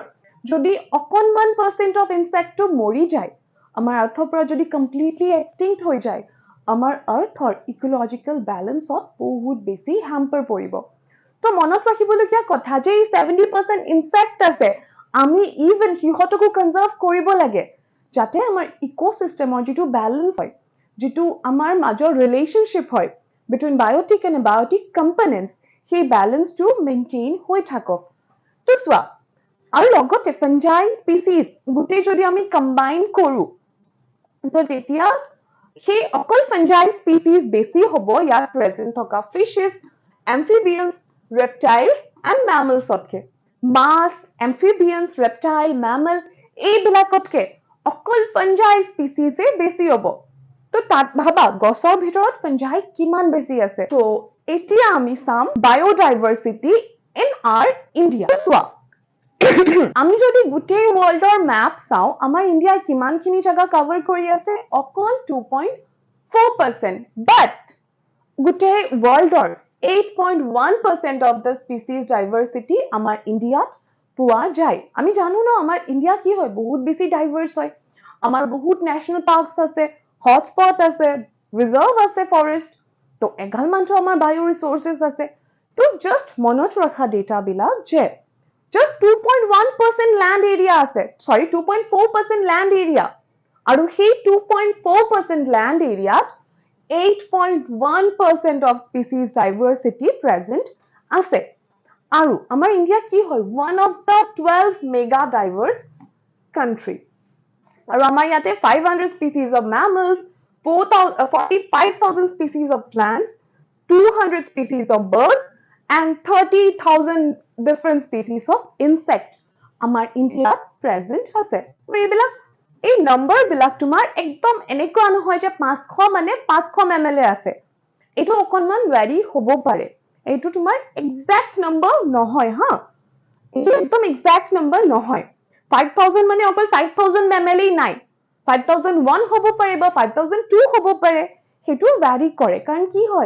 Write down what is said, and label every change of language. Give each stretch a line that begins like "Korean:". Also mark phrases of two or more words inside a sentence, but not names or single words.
Assamese: যদি অকণমান %
English: of insectটো
Assamese: মৰি যায় আমাৰ আৰ্থৰ পৰা যদি
English: completely extinct
Assamese: হৈ যায় আমাৰ আৰ্থৰ
English: ecological balanceত
Assamese: বহুত বেছি হ্যাম্পাৰ পৰিব তো মনত ৰাখিবলগীয়া কথা যে এই 70% ইনসেক্ট আছে আমি ইভেন সিহঁতকো কনজাৰ্ভ কৰিব লাগে যাতে আমাৰ ইকোসিস্টেমৰ যিটো বেলেন্স হয় যিটো আমাৰ মাজৰ ৰিলেশনশিপ হয়
English: between biotic and abiotic components
Assamese: সেই বেলেন্সটো মেইনটেইন হৈ থাকক তো চোৱা আৰু লগতে
English: fungi species
Assamese: গোটেই যদি আমি কম্বাইন কৰো তো তেতিয়া সেই অকল
English: fungi species
Assamese: বেছি হ'ব ইয়াত প্ৰেজেন্ট থকা ফিশেছ
English: amphibians reptiles and mammals
Assamese: অতকে মাছ
English: amphibians reptile mammal
Assamese: এইবিলাকতকে অকল
English: fungi speciesে
Assamese: বেছি হ'ব তো তাত ভাবা গছৰ ভিতৰত ফাঞ্জাই কিমান বেছি আছে তো এতিয়া আমি চাম
English: biodiversity in our India
Assamese: চোৱা আমি যদি গোটেই
English: worldৰ map
Assamese: চাও আমাৰ ইণ্ডিয়াই কিমানখিনি জায়গা কভাৰ কৰি আছে অকল 2.4% বাট গোটেই ওয়াৰ্ল্ডৰ 8.1%
English: of the species diversity
Assamese: আমাৰ ইণ্ডিয়াত পোৱা যায় আমি জানো ন আমাৰ ইণ্ডিয়া কি হয় বহুত বেছি ডাইভাৰ্স হয় আমাৰ বহুত
English: national parks
Assamese: আছে হটস্পট আছে ৰিজাৰ্ভ আছে ফৰেষ্ট তো এগাল মানটো আমাৰ
English: bio resources
Assamese: আছে তো জাস্ট মনত ৰাখা ডেটা বিলাক যে
English: just 2.1% land area
Assamese: আছে
English: sorry 2.4% land area
Assamese: আৰু সেই 2.4%
English: land area 8.1% of species diversity present
Assamese: আছে আৰু আমাৰ ইণ্ডিয়া কি হয়
English: one of the 12 mega diverse country আৰু
Assamese: আমাৰ ইয়াতে
English: 500 species of mammals 45,000 species of plants 200 species of birds and 30,000 different species of insect আমাৰ
Assamese: ইণ্ডিয়াত প্ৰেজেন্ট আছে এইবিলাক এই নম্বৰ বিলাক তোমাৰ একদম এনেকুৱা নহয় যে 500 মানে 500 ml আছে এটো অকনমান ভ্যাৰি হ'ব পাৰে এটো তোমাৰ
English: exact number
Assamese: নহয় হা এটো একদম
English: exact number
Assamese: নহয় 5000 মানে অকল 5000 ml নাই 5001 হ'ব পাৰে বা 5002 হ'ব পাৰে হেতু ভ্যাৰি কৰে কাৰণ কি হয়